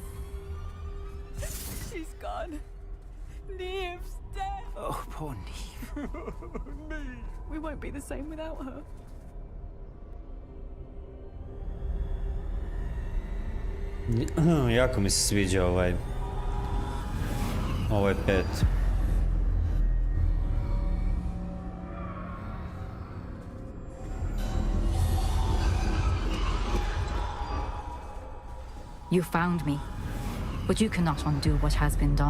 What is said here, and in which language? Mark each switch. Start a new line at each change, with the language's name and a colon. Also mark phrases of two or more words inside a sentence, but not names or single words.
English: She's gone. Neve's dead. Oh, poor Neve. Neve. We won't be the same without her.
Croatian: Jako mi se sviđa ovaj pet.
English: You found me, but you cannot undo what has been done.